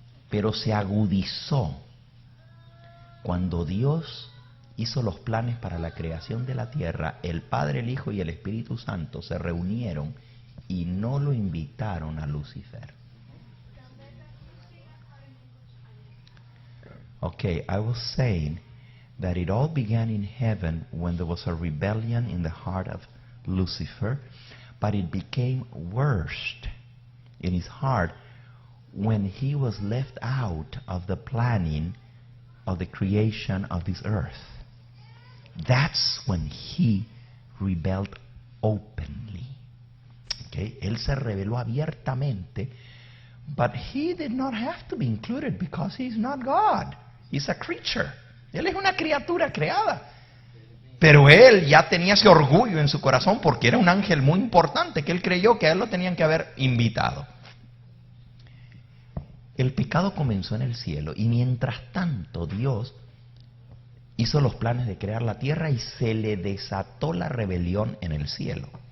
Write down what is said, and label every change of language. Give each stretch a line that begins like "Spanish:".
Spanish: Pero se agudizó cuando Dios hizo los planes para la creación de la tierra. El Padre, el Hijo y el Espíritu Santo se reunieron y no lo invitaron a Lucifer.
English: Okay, I was saying that it all began in heaven when there was a rebellion in the heart of Lucifer, but it became worse in his heart when he was left out of the planning of the creation of this earth. That's when he rebelled openly. Okay?
Spanish: Él se rebeló abiertamente,
English: but he did not have to be included because he's not God. He's a creature.
Spanish: Él es una criatura creada. Pero él ya tenía ese orgullo en su corazón porque era un ángel muy importante que él creyó que a él lo tenían que haber invitado. El pecado comenzó en el cielo y mientras tanto Dios hizo los planes de crear la tierra y se le desató la rebelión en el cielo.